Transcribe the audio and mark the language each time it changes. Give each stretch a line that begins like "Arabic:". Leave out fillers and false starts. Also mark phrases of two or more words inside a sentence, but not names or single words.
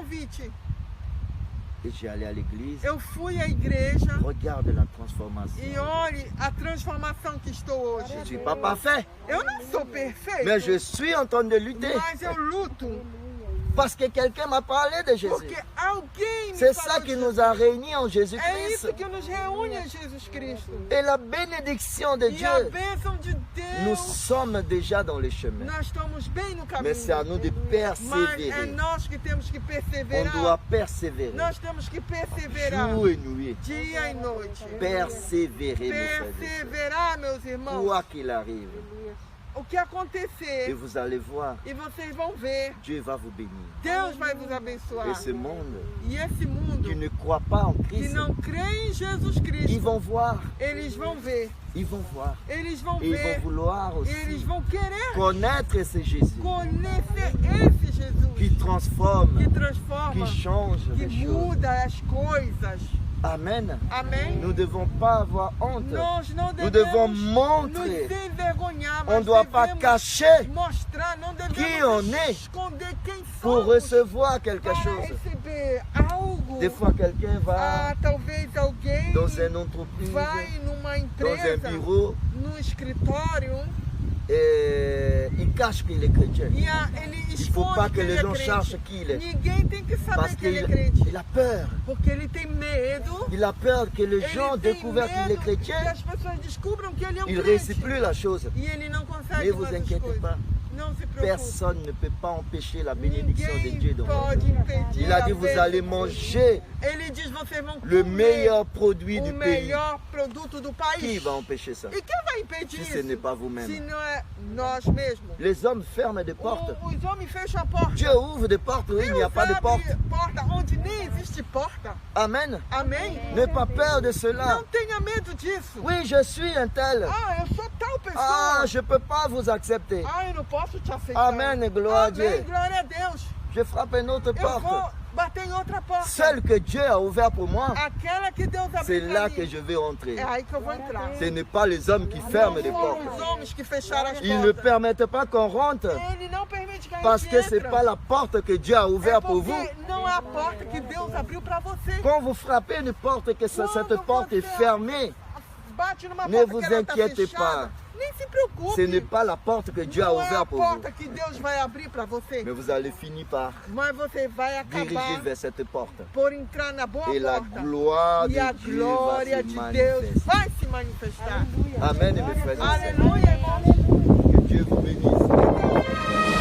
Portuguese: um simples convite,
French: Et j'ai allé à l'église.
Portuguese: eu fui à igreja
French: Regarde la
Portuguese: e
French: transformation.
Portuguese: olhe a transformação que estou hoje.
French: Je ne suis pas parfait,
Portuguese: Eu não sou perfeito,
French: mais je suis en train de lutter
Portuguese: mas eu luto
French: parce que quelqu'un m'a parlé de Jésus.
Portuguese: porque alguém me
French: C'est ça
Portuguese: falou
French: qui
Portuguese: de
French: nous a réunis en
Portuguese: É
French: Jésus-Christ.
Portuguese: isso que nos reúne em Jesus Cristo.
French: Et la bénédiction de
Portuguese: E a
French: Dieu,
Portuguese: bênção de
French: nous
Portuguese: Deus,
French: sommes déjà dans les chemins.
Portuguese: nós estamos bem no caminho.
French: Mais c'est à nous de
Portuguese: Mas é
French: persévérer.
Portuguese: nós que temos que
French: On
Portuguese: perseverar.
French: doit persévérer.
Portuguese: Nós temos que perseverar
French: Jour et nuit.
Portuguese: dia e noite.
French: Persévérer, mes frères et sœurs.
Portuguese: Perseverar, meus irmãos.
French: Quoi qu'il arrive.
Portuguese: O que
French: Et
Portuguese: acontecer,
French: vous allez voir,
Portuguese: e vocês vão ver,
French: Dieu va vous bénir.
Portuguese: Deus vai vos abençoar.
French: Et ce monde
Portuguese: E esse mundo
French: qui ne croit pas en
Portuguese: que
French: Christ,
Portuguese: não crê em Jesus
French: ils
Portuguese: Cristo,
French: vont voir,
Portuguese: eles vão ver,
French: ils vont voir.
Portuguese: eles vão
French: Et ils
Portuguese: ver,
French: vont vouloir
Portuguese: eles
French: aussi
Portuguese: vão querer
French: connaître ce Jésus
Portuguese: conhecer esse Jesus
French: qui transforme,
Portuguese: que transforma,
French: qui change
Portuguese: que
French: les choses.
Portuguese: muda as coisas.
French: Amen.
Portuguese: Amém?
French: Nous ne devons pas avoir honte.
Portuguese: Nós não
French: Nous devons
Portuguese: devemos
French: montrer.
Portuguese: nos envergonhar,
French: On ne
Portuguese: mas
French: doit pas
Portuguese: devemos
French: cacher
Portuguese: mostrar, não
French: qui on
Portuguese: devemos
French: est
Portuguese: esconder quem
French: pour
Portuguese: somos
French: recevoir quelque
Portuguese: para
French: chose.
Portuguese: receber algo.
French: Des fois, quelqu'un va
Portuguese: Ah, talvez alguém
French: dans une entreprise,
Portuguese: vai numa
French: dans un
Portuguese: empresa,
French: bureau,
Portuguese: no escritório,
French: et il cache qu'il est chrétien.
Portuguese: e ele
French: Il ne faut pas
Portuguese: esconde que
French: que les
Portuguese: ele é
French: gens cherchent
Portuguese: crente.
French: qui il est.
Portuguese: Ninguém tem que saber
French: Parce
Portuguese: que ele é
French: qu'il
Portuguese: crente,
French: il a peur.
Portuguese: porque ele tem medo.
French: Il a peur que les gens
Portuguese: Ele tem
French: découvrent qu'il est
Portuguese: medo
French: chrétien.
Portuguese: que as pessoas descubram que ele é
French: Il ne
Portuguese: crente.
French: réussit plus la chose.
Portuguese: E ele não consegue
French: Ne vous
Portuguese: mais as
French: inquiétez
Portuguese: coisas.
French: pas.
Portuguese: Não se preocupe.
French: Personne ne peut pas empêcher la bénédiction de Dieu
Portuguese: Ninguém
French: dans votre
Portuguese: pode
French: vie.
Portuguese: impedir
French: Il a
Portuguese: a
French: dit, vous
Portuguese: bênção
French: allez
Portuguese: de Deus.
French: manger
Portuguese: Ele diz, vocês vão
French: le
Portuguese: comer
French: meilleur produit
Portuguese: o
French: du pays.
Portuguese: melhor produto do país.
French: Qui va empêcher ça
Portuguese: E quem vai impedir
French: si ce
Portuguese: isso?
French: n'est pas
Portuguese: Se
French: vous-même?
Portuguese: não é nós mesmos.
French: Les hommes ferment des portes.
Portuguese: Os homens fecham a porta.
French: Dieu ouvre des portes où il n'y a
Portuguese: Deus
French: pas de porte.
Portuguese: abre porta onde nem existe porta.
French: Amen.
Portuguese: Amém?
French: N'aie pas peur de cela.
Portuguese: Não tenha medo disso.
French: Oui, je suis un tel.
Portuguese: Ah, eu sou tal pessoa.
French: Ah, je ne peux pas vous accepter.
Portuguese: Ah, eu não posso te aceitar.
French: Amen,
Portuguese: glória a
French: Dieu.
Portuguese: Amém, glória a Deus.
French: Je frappe une autre
Portuguese: Eu vou
French: porte.
Portuguese: bater em outra porta.
French: Celle que Dieu a ouverte pour moi,
Portuguese: Aquela que Deus
French: c'est
Portuguese: abriu
French: là
Portuguese: pra
French: que
Portuguese: mim.
French: je vais entrer.
Portuguese: É aí que eu vou entrar.
French: Ce n'est pas les hommes qui ferment les
Portuguese: Não
French: portes.
Portuguese: foram os homens que fecharam as
French: Ils ne
Portuguese: portas.
French: permettent pas qu'on rentre
Portuguese: Ele não permite que a
French: parce
Portuguese: gente
French: que ce n'est
Portuguese: entre.
French: pas la porte que Dieu a
Portuguese: É
French: ouverte pour vous.
Portuguese: porque não é a porta que Deus abriu para você.
French: Quand vous frappez une porte, que cette porte est fermée,
Portuguese: Bate numa
French: Ne
Portuguese: porta
French: vous
Portuguese: que ela tá
French: inquiétez
Portuguese: fechada. Nem se preocupe.
French: ce n'est pas la porte que Dieu a
Portuguese: Não é a
French: ouverte pour vous.
Portuguese: porta que Deus vai abrir para você.
French: Mais vous allez finir par
Portuguese: Mas você vai
French: diriger
Portuguese: acabar
French: vers cette porte.
Portuguese: por entrar na boa
French: Et la
Portuguese: porta.
French: gloire
Portuguese: E a
French: de Dieu va
Portuguese: glória
French: se
Portuguese: de Deus
French: manifester.
Portuguese: vai se manifestar.
French: Amen, mes frères et sœurs.
Portuguese: Aleluia, irmãos.
French: Que Dieu vous bénisse.